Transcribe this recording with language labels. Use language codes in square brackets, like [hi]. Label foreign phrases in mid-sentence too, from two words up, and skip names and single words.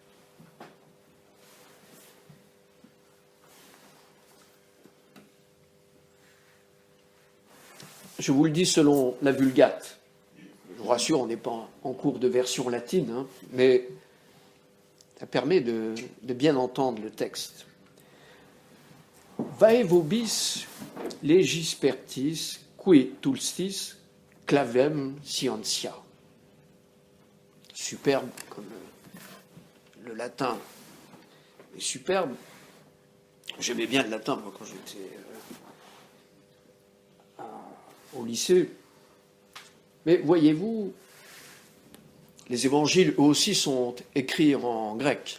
[fr] Je vous le dis selon la Vulgate. Je vous rassure, on n'est pas en cours de version latine, hein, mais ça permet de bien entendre le texte. [la] Vae vobis legis pertis, qui tulstis clavem scientia. [fr] Superbe, comme le latin est superbe. J'aimais bien le latin, moi, quand j'étais au lycée. Mais voyez-vous, les évangiles, eux aussi, sont écrits en grec.